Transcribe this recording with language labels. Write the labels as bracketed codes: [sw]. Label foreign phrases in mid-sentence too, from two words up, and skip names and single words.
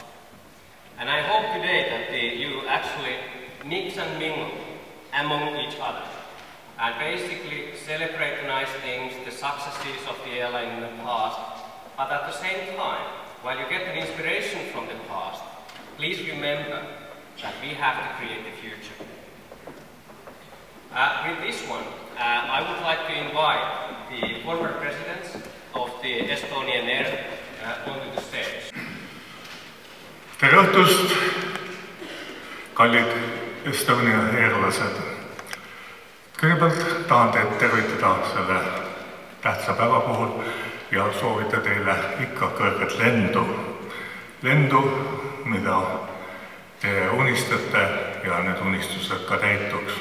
[en] And I hope today that you actually mix and mingle among each other and basically celebrate the nice things, the successes of the airline in the past, but at the same time, while you get an inspiration from the past, please remember that we have to create the future. With this one, I would like to invite the former presidents of the Estonian Air onto the stage. [et] Tere õhtust, kallid Estonia airlased. Kõigepealt tahan teid tervitada selle tähtsa päeva puhul ja soovida teile ikka kõrget lendu. Lendu, mida te unistate ja need unistused ka täituks.